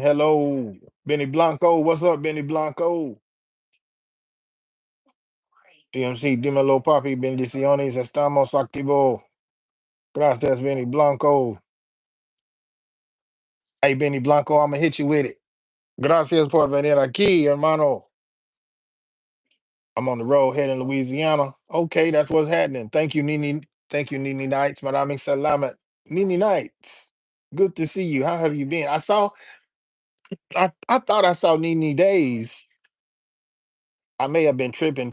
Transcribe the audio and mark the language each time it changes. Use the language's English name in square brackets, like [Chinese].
[English] Hello, Benny Blanco. What's up, Benny Blanco? [Spanish] DMC, dímelo, papi. Bendiciones. Estamos activo. Gracias, Benny Blanco. [English] Hey, Benny Blanco, I'm going to hit you with it. [Spanish] Gracias por venir aquí, hermano. [English] I'm on the road heading Louisiana. Okay, that's what's happening. Thank you, Nini. Thank you, Nini Nights. [Filipino] Maraming salamat. [English] Nini Nights. Good to see you. How have you been? I thought I saw Nini Days. I may have been tripping.